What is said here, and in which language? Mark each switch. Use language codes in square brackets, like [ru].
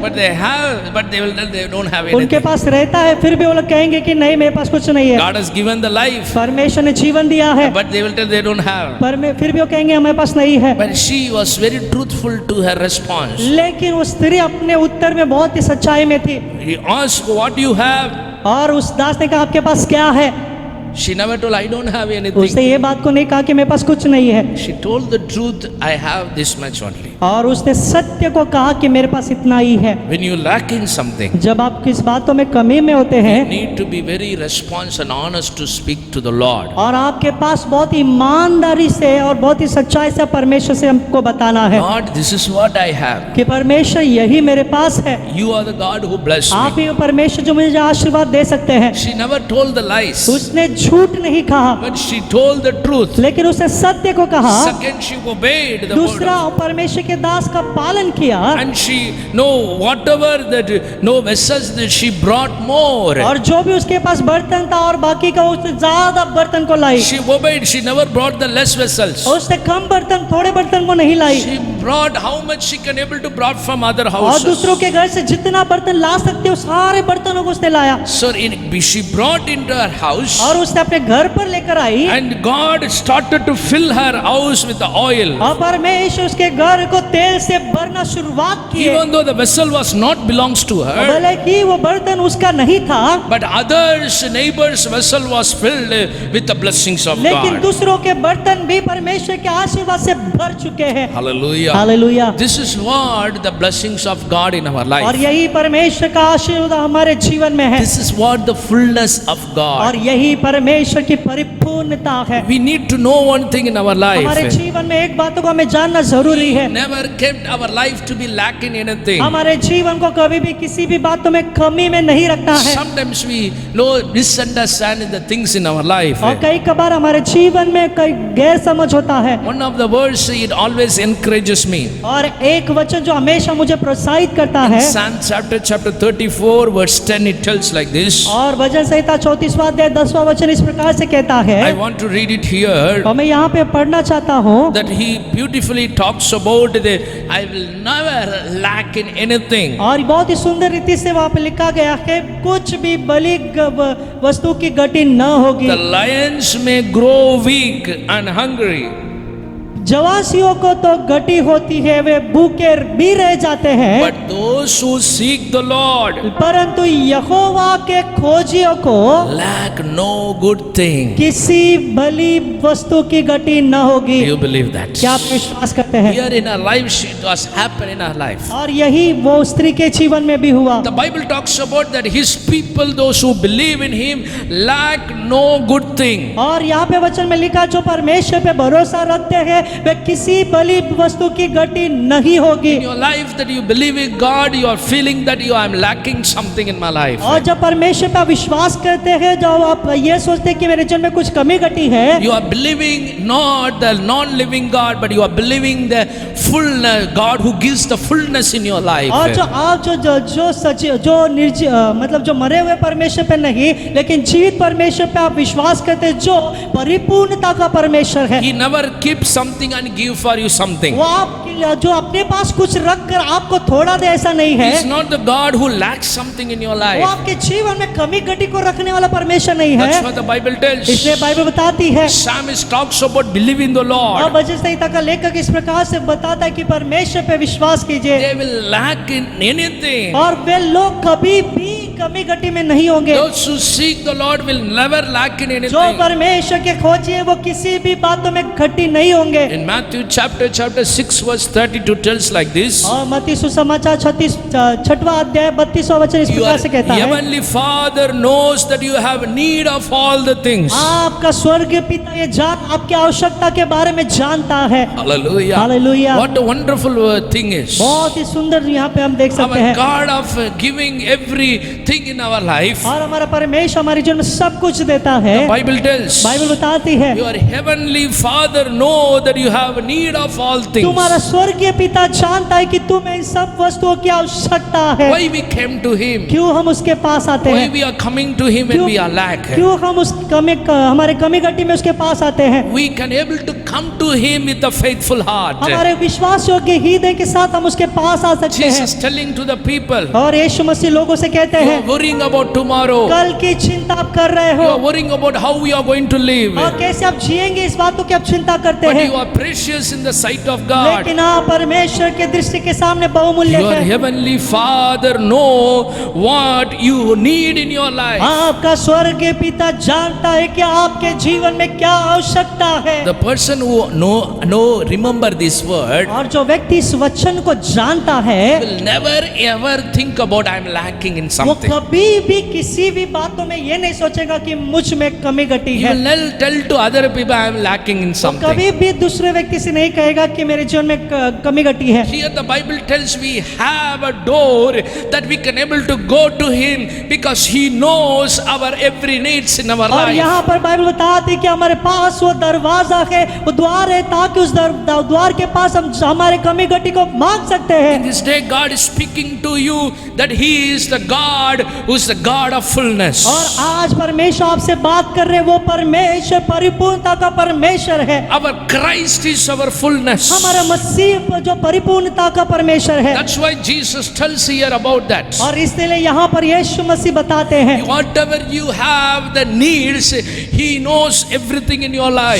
[en] But they have, but they will tell they don't have [hi] उनके [en] anything. [hi] पास रहता है फिर भी वो लोग कहेंगे कि नहीं मेरे पास कुछ नहीं है। [en] God has given the life, [hi] परमेश्वर ने जीवन दिया है [en] but they will tell they don't have. [hi] पर फिर भी वो कहेंगे हमारे पास नहीं है। [en] But she was very truthful to her response. [hi] लेकिन वो स्त्री अपने उत्तर में बहुत ही सच्चाई में थी। [en] He asked what you have. [hi] और उस दास ने कहा आपके पास क्या है? [en] She never told I don't have [hi] उसने [en] anything. [hi] ये बात को नहीं कहा कि मेरे पास कुछ नहीं है। [en] She told the truth, I have this much only. [hi] और उसने सत्य को कहा कि मेरे पास इतना ही है। [en] When you lack in something, [hi] जब आप किस बातों में कमी में होते [en] you [hi] हैं [en] need to be very responsive and honest to speak to the Lord. [hi] और आपके पास बहुत ईमानदारी से और बहुत ही सच्चाई से परमेश्वर से हमको बताना है [en] Lord, this is what I have. [hi] कि परमेश्वर यही मेरे पास है। [en] You are the God who blessed [hi] आप [en] me. [hi] ही वो परमेश्वर जो मुझे आशीर्वाद दे सकते हैं। [en] She never told the lies, [hi] उसने झूठ नहीं कहा [en] but she told the truth. [hi] लेकिन उसने सत्य को कहा। [en] Second, she obeyed the word. [hi] दूसरा परमेश्वर के दास का पालन किया [en] And she, no, whatever that, no vessels that she brought more. [hi] और जो भी उसके पास बर्तन था और बाकी का उससे ज्यादा बर्तन को लाई। [en] She obeyed. She never brought the less vessels. [hi] उसने कम बर्तन थोड़े बर्तन को नहीं लाई [en] She brought how much she can able to brought from other [hi] और [en] houses. [hi] दूसरों के घर से जितना बर्तन ला सकते हो सारे बर्तनों को उसने लाया [en] So she brought into her house, [hi] और उसने अपने घर पर लेकर आई [en] and God started to fill her house with the oil. [hi] और परमेश्वर उसके घर को तेल से भरना शुरुआत की। [en] Even though the vessel was not belongs to her, [hi] भले कि वो बर्तन उसका नहीं था [en] but others, neighbors' vessel was filled with the blessings of [hi] लेकिन [en] God. [hi] दूसरों के बर्तन भी परमेश्वर के आशीर्वाद से भर चुके हैं। [en] Hallelujah. Hallelujah. [hi] Hallelujah. [en] This is what the blessings of God in our [hi] और [en] life. [hi] यही परमेश्वर का आशीर्वाद हमारे जीवन में है, [en] This is what the fullness of [hi] और [en] God. [hi] यही परमेश्वर की परिपूर्णता है। [en] We need to know one thing in our [hi] हमारे [en] life. [hi] जीवन में एक बात को हमें जानना जरूरी है, [en] Never kept our life to be lacking anything. [hi] हमारे जीवन को कभी भी किसी भी बातों में कमी में नहीं रखना है। [en] Sometimes we misunderstand the things in our life. [hi] और कई कबार हमारे जीवन में कई गैर समझ होता है। [en] One of the words it always encourages me. [hi] और एक वचन जो हमेशा मुझे प्रोत्साहित करता है, [en] Psalm chapter 34 verse 10 it tells like this. [hi] और भजन संहिता 34वां अध्याय 10वां वचन इस प्रकार से कहता है, [en] I want to read it here. [hi] और मैं यहाँ पे पढ़ना चाहता हूँ [en] That he beautifully talks about the I will never lack in anything. [hi] और बहुत ही सुंदर रीति से वहाँ पे लिखा गया है, कुछ भी बलि वस्तु की घटी न होगी। [en] The lions may grow weak and hungry, [hi] जवासियों को तो घटी होती है, वे भूखे भी रह जाते हैं, [en] but those who seek the Lord [hi] परंतु यहोवा के खोजियों को [en] lack no good thing. [hi] किसी भली वस्तु की घटी न होगी। [en] Do you believe that? [hi] क्या आप विश्वास करते हैं? [en] Here in our life, it was happen in our life. [hi] और यही वो स्त्री के जीवन में भी हुआ। [en] The Bible talks about that his people, those who believe in him, lack no good thing. [hi] और यहाँ पे वचन में लिखा, जो परमेश्वर पे भरोसा रखते हैं वे किसी भली वस्तु की घटी नहीं होगी। [en] In your life that you believe in God, you are feeling that I am lacking something in my life. [hi] और जब परमेश्वर पे विश्वास करते हैं, जब आप ये सोचते हैं कि मेरे जीवन में कुछ कमी घटी है, [en] You are believing not the non-living God, but you are believing the fullness God who gives the fullness in your life. [hi] और जो आप जो सच जो मतलब जो मरे हुए परमेश्वर पे नहीं लेकिन जीवित परमेश्वर पे आप विश्वास करते हैं, जो परिपूर्णता का परमेश्वर है। [en] He never keeps something and give for you something. [hi] वो आप जो अपने पास कुछ रख कर आपको थोड़ा दे, ऐसा नहीं [en] He is [hi] है। [en] not the God who lacks something in your [hi] वो [en] life. [hi] आपके जीवन में कमी घटी को रखने वाला परमेश्वर नहीं [en] That's [hi] है। [en] what the Bible tells. [hi] इसलिए बाइबल बताती है, [en] Psalmist talks about believing the [hi] और [en] Lord. [hi] भजन संहिता का लेखक इस प्रकार से बताता है कि परमेश्वर पे विश्वास कीजिए [en] They will lack in anything. [hi] और वे लोग कभी भी कमी घटी में नहीं होंगे। [en] Those who seek the Lord will never lack in [hi] जो [en] anything. [hi] परमेश्वर के खोजिए वो किसी भी बातों में घटी नहीं होंगे। [en] In Matthew chapter 6 verse 32 tells like this. [hi] और मत्ती सुसमाचार 6वां अध्याय 32वां वचन इस [en] Your [hi] प्रकार से कहता है, [en] heavenly Father knows that you have need of all the things. [hi] आपका स्वर्गीय पिता ये आपकी आवश्यकता के बारे में जानता है। [en] Hallelujah. Hallelujah. What a wonderful thing is. [hi] बहुत ही सुंदर यहाँ पे हम देख सकते [en] Our [hi] हैं। [en] God of giving everything in our life. [hi] और हमारा परमेश्वर हमारे जीवन में सब कुछ देता है। [en] Bible tells. [hi] बाइबल बताती है, [en] Your heavenly Father know that you have need of all things. [hi] तुम्हारा स्वर्गीय पिता जानता है कि तुम्हें इन सब वस्तुओं की आवश्यकता है। [en] Why we came to Him? [hi] क्यों हम उसके पास आते [en] Why [hi] हैं? [en] we are coming to Him when we are lack? [hi] क्यों हम उस हमारे कमी घटी में उसके पास आते हैं? [en] We can able to come to Him with a faithful heart. [hi] हमारे विश्वास योग्य हृदय के साथ हम उसके पास आ सकते हैं। [en] Jesus telling to the people, [hi] और यीशु मसीह लोगों से कहते [en] you [hi] हैं, [en] are worrying about tomorrow. [hi] कल की चिंता आप कर रहे [en] You [hi] हो [en] are worrying about how we are going to live. [hi] और कैसे आप जिएंगे, इस बातों की आप चिंता करते [en] But [hi] हैं। [en] you are precious in the sight of God. [hi] लेकिन आप परमेश्वर के दृष्टि के सामने बहुमूल्य [en] Your [hi] हैं। [en] heavenly Father know what you need in your life. [hi] आपका स्वर्गीय पिता जानता है कि आपके जीवन में क्या आवश्यकता है। [en] The person who remember this word [hi] और जो व्यक्ति इस वचन को जानता है, [en] will never ever think about I am lacking in [hi] वो [en] something. [hi] कभी भी किसी भी बातों में ये नहीं सोचेगा कि मुझ में कमी घटी [en] You [hi] है। [en] will never tell to other people I am lacking in [hi] वो [en] something. [hi] कभी भी दूसरे व्यक्ति से नहीं कहेगा कि मेरे जीवन में कमी घटी है। [en] Here the Bible tells we have a door that we can able to go to Him because He knows our every needs in our [hi] और [en] life. [hi] यहाँ पर बाइबल बताती है कि हमारे पास वो दरवाजा है, वो द्वार है, ताकि उस द्वार के पास हम हमारे कमी घटी को मांग सकते हैं। [en] In this day God is speaking to you that He is the God who is the God of fullness. [hi] और आज परमेश्वर आपसे बात कर रहे हैं, वो परमेश्वर परिपूर्णता का परमेश्वर है। [en] Our Christ is our fullness. [hi] हमारा मसीह जो परिपूर्णता का परमेश्वर है। [en] That's why Jesus tells here about that. [hi] और इसलिए यहाँ पर यीशु मसीह बताते हैं, [en] Whatever you have the needs, He knows everything in your life.